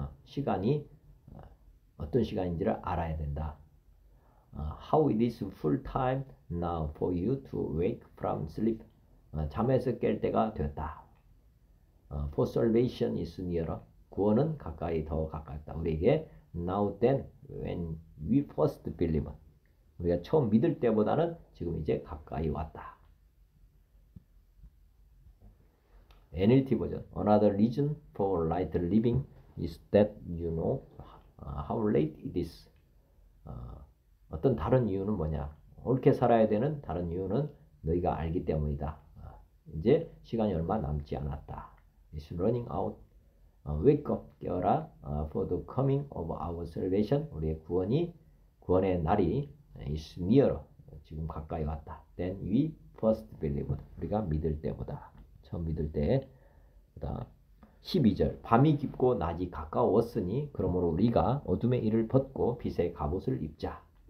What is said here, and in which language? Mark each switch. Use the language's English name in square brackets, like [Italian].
[Korean] 시간이 어떤 시간인지를 알아야 된다. [English] How it is full time now for you to wake from sleep. [Korean] 잠에서 깰 때가 되었다. [English] For salvation is nearer. [Korean] 구원은 가까이 더 가깝다. 우리에게 [English] now then when we first believe. [Korean] 우리가 처음 믿을 때보다는 지금 이제 가까이 왔다. [English] NLT 버전 Another reason for right living is that you know how late it is. [Korean] 어떤 다른 이유는 뭐냐? 옳게 살아야 되는 다른 이유는 너희가 알기 때문이다. 이제 시간이 얼마 남지 않았다. [English] It's running out. Wake up, [Korean] 깨어라. [English] For the coming of our salvation. [Korean] 우리의 구원의 날이 [English] is nearer. [Korean] 지금 가까이 왔다. [English] Then we first believed. [Korean] 우리가 믿을 때보다. 처음 믿을 때보다. 12절 밤이 깊고 낮이 가까웠으니 그러므로 우리가 어둠의 일을 벗고 빛의 갑옷을 입자.